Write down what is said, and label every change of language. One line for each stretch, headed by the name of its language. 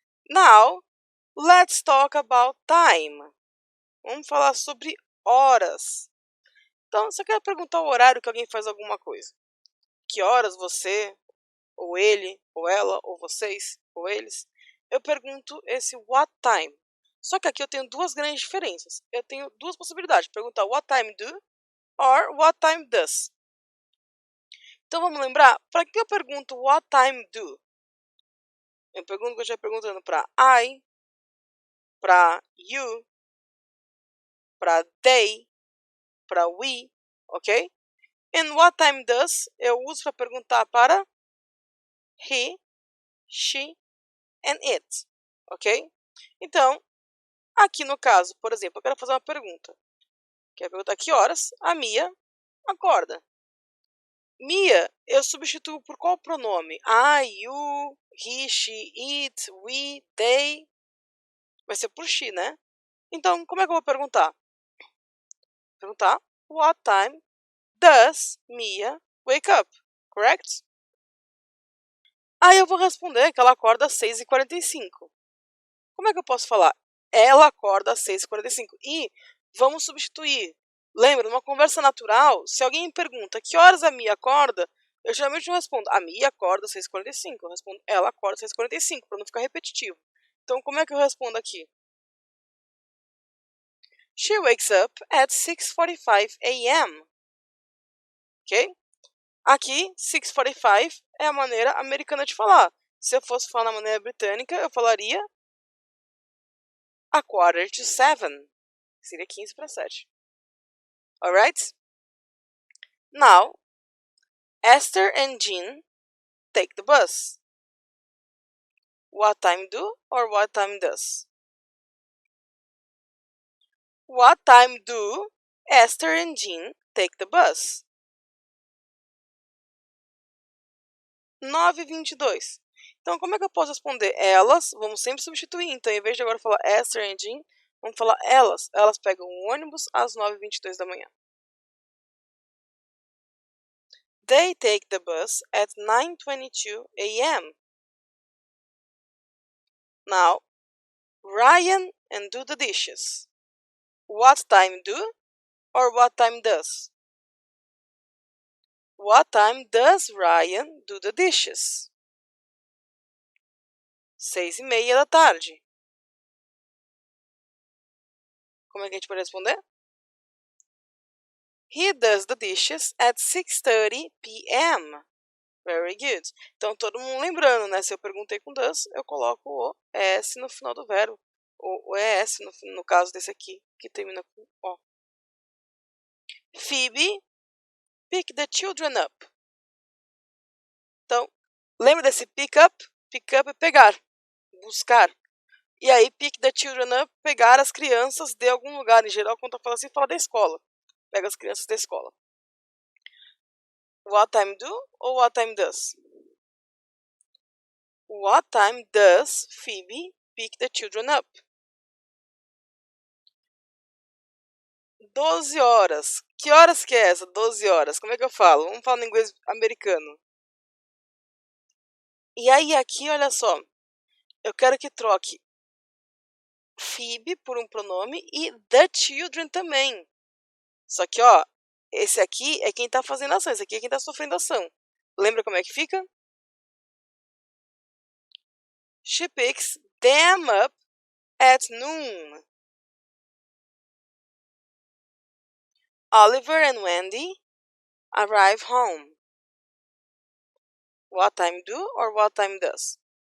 English: Now, let's talk about time.
Portuguese: Vamos falar sobre horas. Então, se eu quero perguntar o horário que alguém faz alguma coisa. Que horas você, ou ele, ou ela, ou vocês, ou eles, eu pergunto esse
English: what time.
Portuguese: Só que aqui eu tenho duas grandes diferenças. Eu tenho duas possibilidades. Perguntar
English: what time do or what time does.
Portuguese: Então vamos lembrar, para que eu pergunto
English: what time do?
Portuguese: Eu pergunto que eu estiver perguntando para I, para you, para they, para we, ok?
English: And what time does
Portuguese: eu uso para perguntar para
English: he, she and it,
Portuguese: ok? Então, aqui no caso, por exemplo, eu quero fazer uma pergunta. Quero perguntar que horas a Mia acorda. Mia, eu substituo por qual pronome?
English: I, you, he, she, it, we, they.
Portuguese: Vai ser por she, né? Então, como é que eu vou perguntar?
English: Perguntar, what time does Mia wake up? Correct?
Portuguese: Aí eu vou responder que ela acorda às 6h45. Como é que eu posso falar? Ela acorda às 6h45. E vamos substituir. Lembra, numa conversa natural, se alguém me pergunta que horas a Mia acorda, eu geralmente não respondo, a Mia acorda às 6h45. Eu respondo, ela acorda às 6h45, para não ficar repetitivo. Então, como é que eu respondo aqui?
English: She wakes up at 6:45 a.m. Ok?
Portuguese: Aqui, 6:45 é a maneira americana de falar. Se eu fosse falar na maneira britânica, eu falaria a 6:45. Seria 6:45. Alright?
English: Now, Esther and Jean take the bus. What time do or what time does? What time do Esther and Jean take the bus? 9h22.
Portuguese: Então, como é que eu posso responder? Elas, vamos sempre substituir. Então, em vez de agora falar Esther and Jean, vamos falar elas. Elas pegam o ônibus às 9h22 da manhã.
English: They take the bus at 9:22 a.m. Now, Ryan and do the dishes. What time do or what time does? What time does Ryan do the dishes?
Portuguese: 6:30 da tarde. Como é que a gente pode responder?
English: He does the dishes at 6:30 p.m. Very good.
Portuguese: Então, todo mundo lembrando, né? Se eu perguntei com does, eu coloco o ES no final do verbo. O ES no caso desse aqui, que termina com O.
English: Phoebe, pick the children up.
Portuguese: Então, lembra desse pick up? Pick up é pegar, buscar. E aí,
English: pick the children up,
Portuguese: pegar as crianças de algum lugar. Em geral, quando eu falo assim, fala da escola. Pega as crianças da escola.
English: What time do ou what time does? What time does Phoebe pick the children up?
Portuguese: 12 horas. Que horas que é essa? 12 horas. Como é que eu falo? Vamos falar no inglês americano. E aí, aqui, olha só. Eu quero que troque Phoebe por um pronome e the children também. Só que, ó, esse aqui é quem tá fazendo ação. Esse aqui é quem tá sofrendo ação. Lembra como é que fica?
English: She picks them up at noon. Oliver and Wendy arrive home. What time do or what time does?